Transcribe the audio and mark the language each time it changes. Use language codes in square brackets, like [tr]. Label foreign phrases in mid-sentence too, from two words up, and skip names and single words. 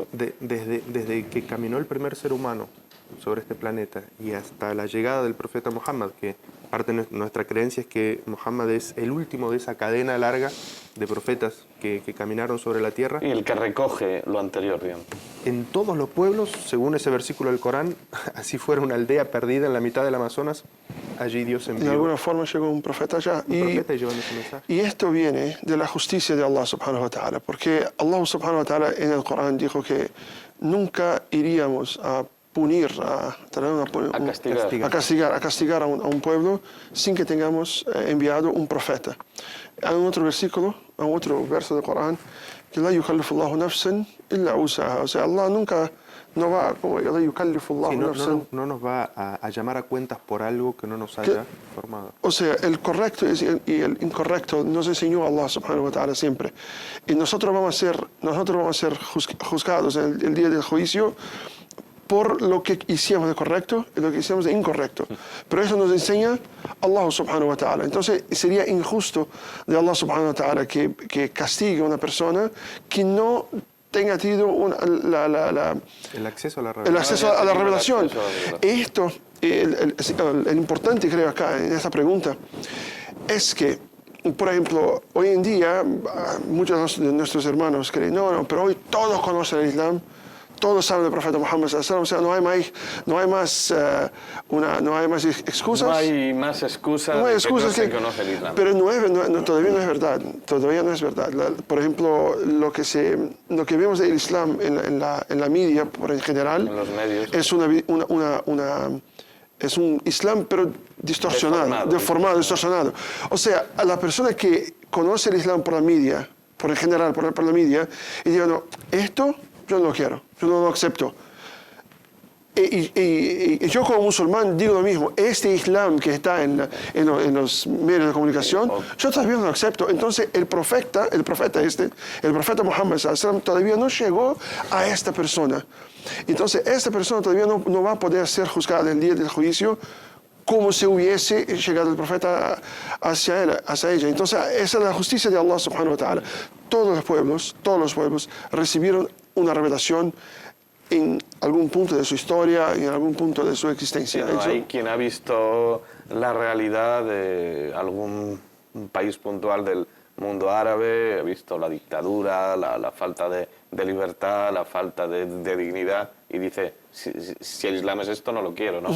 [es] Desde que caminó el primer ser humano sobre este planeta y hasta la llegada del profeta Muhammad, que parte de nuestra creencia es que Muhammad es el último de esa cadena larga de profetas que caminaron sobre la tierra. Y el que recoge lo anterior, digamos. En todos los pueblos, según ese versículo del Corán, así fuera una aldea perdida en la mitad del Amazonas, allí Dios envió De alguna forma llegó un profeta allá. un profeta y llevando su mensaje. Y esto viene de la justicia de [ar] الله سبحانه وتعالى, [es] porque [ar] الله سبحانه وتعالى [es] en el Corán dijo que nunca iríamos a punir, a castigar a un pueblo sin que tengamos enviado un profeta. Hay un otro versículo, un otro verso del Corán, que [ar] لا يكلف الله نفسا إلا وسعها. [es] O sea, Allah nunca no va, como [ar] لا يكلف الله نفسا. [es] No nos va a llamar a cuentas por algo que no nos haya formado. O sea, el correcto y el incorrecto nos enseñó [ar] الله سبحانه وتعالى [es] siempre. Y nosotros vamos a ser juzgados en el día del juicio por lo que hicimos de correcto y lo que hicimos de incorrecto. Pero eso nos enseña [ar] الله سبحانه وتعالى. [es] Entonces sería injusto de [ar] الله سبحانه وتعالى [es] que castigue a una persona que no tenga tenido El acceso a la el revelación. acceso a la revelación. El acceso a la revelación. Esto, el importante creo acá en esta pregunta, es que, por ejemplo, hoy en día muchos de nuestros hermanos creen, no, pero hoy todos conocen el Islam, todos saben del profeta Muhammad [ar] صلى الله عليه وسلم, [es] o sea, no hay más excusas. No hay más excusas, No hay excusas que no se conoce el Islam. Pero todavía no es verdad. Todavía no es verdad. Por ejemplo, lo que vemos del Islam en la media, por en general, En los medios. es un Islam pero deformado, distorsionado. O sea, a la persona que conoce el Islam por la media, por en general, por la media, y diga, no, esto yo no lo quiero, yo no lo acepto. Y yo como musulmán digo lo mismo, este Islam que está en los medios de comunicación, yo todavía no lo acepto. Entonces el profeta Muhammad [ar] صلى الله عليه وسلم [es] todavía no llegó a esta persona. Entonces esta persona todavía no va a poder ser juzgada en el día del juicio como si hubiese llegado el profeta hacia ella. Entonces esa es la justicia de [ar] الله سبحانه وتعالى. [es] Todos los pueblos recibieron una revelación en algún punto de su historia, en algún punto de su existencia. No hay quien ha visto la realidad de algún país puntual del mundo árabe, ha visto la dictadura, la falta de libertad, la falta de dignidad, y dice, si el Islam es esto, no lo quiero, ¿no?